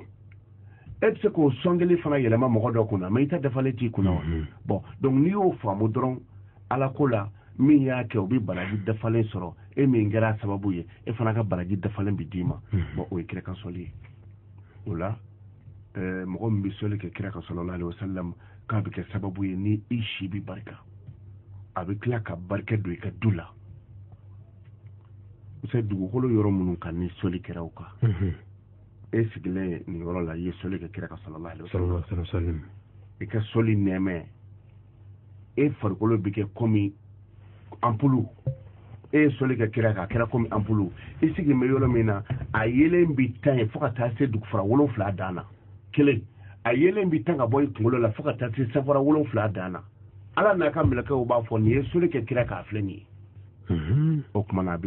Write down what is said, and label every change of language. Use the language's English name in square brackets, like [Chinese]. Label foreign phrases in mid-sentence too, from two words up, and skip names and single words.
[Bambara] e bɛ se k'o sɔn kelen fana yɛlɛma mɔgɔ dɔ kunna mais i ta dafalen t'i kunna wa bon donc n'i y'o faamu dɔrɔn ala ko la min y'a kɛ o bɛ baraji dafalen sɔrɔ e min kɛra sababu ye e fana ka baraji dafalen bi d'i ma bon o ye kira ka sɔli ye o la mɔgɔ min bɛ sɔli kɛ kira ka [Arabic] صلى الله عليه وسلم [Bambara] k'a bɛ kɛ sababu ye ni i si bi barika a bɛ tila ka barika don i ka du la c'est dugukolo yɔrɔ minnu kan ni sɔli kɛra o kan e sigilen nin yɔrɔ la i ye sɔli kɛ kira ka [Arabic] صلى الله عليه وسلم [Bambara] i ka sɔli nɛmɛ e farikolo bɛ kɛ komi ampulu e ye sɔli kɛ kira kan a kɛra komi ampulu i sigilen bɛ yɔrɔ min na a yelen bi tan ye fo ka taa se dugufara 7 dan na kelen a yelen bi tan ka bɔ i kunkolo la fo ka taa se safara 7 dan na ala n'a ka mɛlɛkɛw b'a fɔ nin ye sɔli kɛ kira kan a filɛ nin ye o tuma na a bɛ